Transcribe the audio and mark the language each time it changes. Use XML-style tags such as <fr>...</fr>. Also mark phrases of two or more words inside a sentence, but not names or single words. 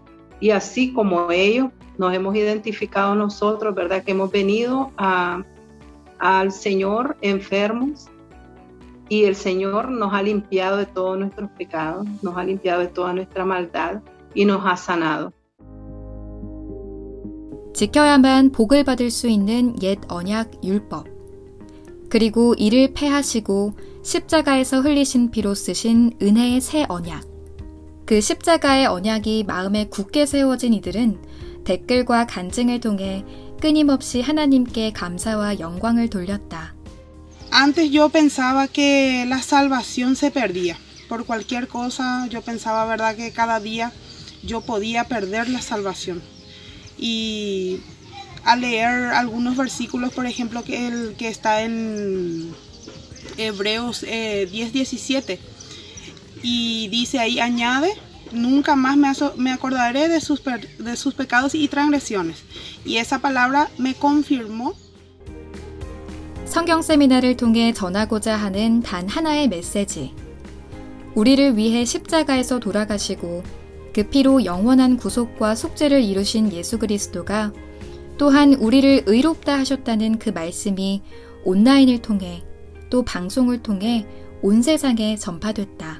<es>Y así como ellos, nos hemos identificado nosotros, ¿verdad? Que hemos venido al Señor enfermos y el Señor nos ha limpiado de todos nuestros pecados, nos ha limpiado de toda nuestra maldad y nos ha sanado.</es> <ko>지켜야만 복을 받을 수 있는 옛 언약 율법. 그리고 이를 폐하시고 십자가에서 흘리신 피로 쓰신 은혜의 새 언약. 그 십자가의 언약이 마음에 굳게 세워진 이들은 댓글과 간증을 통해 끊임없이 하나님께 감사와 영광을 돌렸다.</ko> <es>Antes yo pensaba que la salvación se perdía. Por cualquier cosa yo pensaba, verdad, que cada día yo podía perder la salvación. Y al leer algunos versículos, por ejemplo, que está en Hebreos 10:17, y dice ahí, añade, nunca más me acordaré de sus pecados y transgresiones. Y esa palabra me confirmó.</es> <ko>성경 세미나를 통해 전하고자 하는 단 하나의 메시지. 우리를 위해 십자가에서 돌아가시고 그 피로 영원한 구속과 속죄를 이루신 예수 그리스도가 또한 우리를 의롭다 하셨다는 그 말씀이 온라인을 통해 또 방송을 통해 온 세상에 전파됐다.</ko>